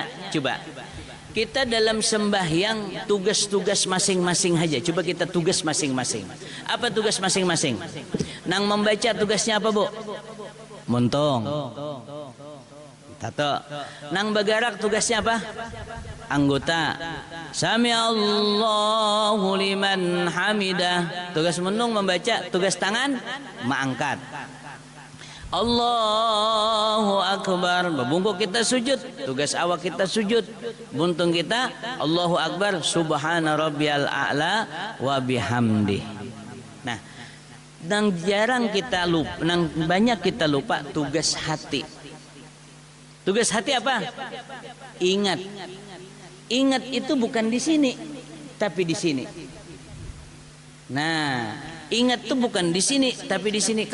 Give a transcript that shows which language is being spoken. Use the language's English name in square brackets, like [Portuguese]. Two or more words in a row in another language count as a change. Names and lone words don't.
[Banjar] Coba kita dalam sembahyang tugas-tugas masing-masing aja. Coba kita tugas masing-masing. Apa tugas masing-masing? Nang membaca tugasnya apa Bu? Muntung. Tato. Nang bagarak tugasnya apa? Anggota. [Arabic] سمع الله لمن حمده. [Banjar] Tugas muntung membaca. Tugas tangan mengangkat. [Arabic] الله أكبر. [Banjar] Bungkuk kita sujud. Tugas awak kita sujud. Buntung kita [Arabic] الله أكبر. سبحان ربي الأعلى وبحمده. [Banjar] Nah, nang jarang kita lupa, nang banyak kita lupa tugas hati. Tugas hati apa? Ingat. Ingat itu bukan di sini, tapi di sini. Nah, ingat itu bukan di sini, tapi di sini.